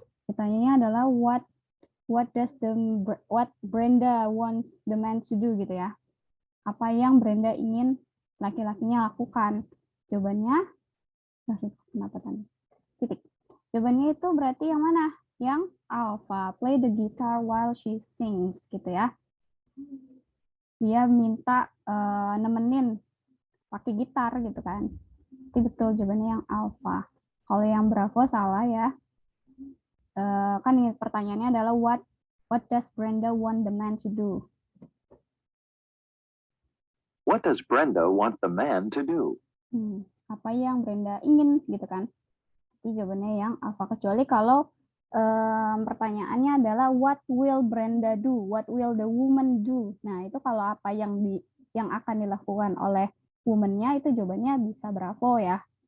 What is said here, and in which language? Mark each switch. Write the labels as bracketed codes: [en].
[id] Pertanyaannya adalah [en] what Brenda wants the man to do [id] gitu ya. Apa yang Brenda ingin laki-lakinya lakukan? Jawabannya kenapa tadi? Titik. Jawabannya itu berarti yang mana? [en] Yang alpha, play the guitar while she sings [id] gitu ya. Dia minta nemenin pakai gitar gitu kan. Itu betul jawabannya yang alpha. Kalau yang bravo salah ya. Kan pertanyaannya adalah what [en] What does Brenda want the man to do? What does Brenda want the man to do? [id] Apa yang Brenda ingin gitu kan? Itu jawabannya yang alpha, kecuali kalau pertanyaannya adalah [en] what will Brenda do? What will the woman do? [id] Nah, itu kalau apa yang akan dilakukan oleh woman-nya itu jawabannya bisa bravo ya.